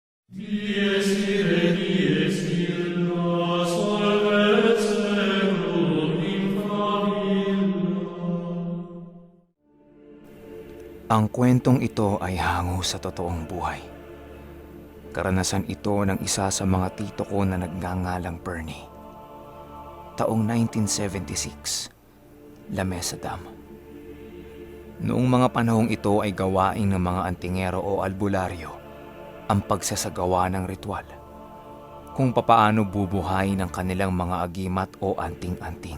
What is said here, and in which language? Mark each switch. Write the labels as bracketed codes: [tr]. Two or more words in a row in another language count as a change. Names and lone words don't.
[la] Dies ire, dies illa, solvet seculum in favilla. [tl] Ang kwentong ito ay hango sa totoong buhay. Karanasan ito ng isa sa mga tito ko na nagngangalang Bernie. Taong 1976, La Mesa Dam. Noong mga panahong ito ay gawain ng mga antingero o albularyo ang pagsasagawa ng ritual kung papaano bubuhayin ang kanilang mga agimat o anting-anting.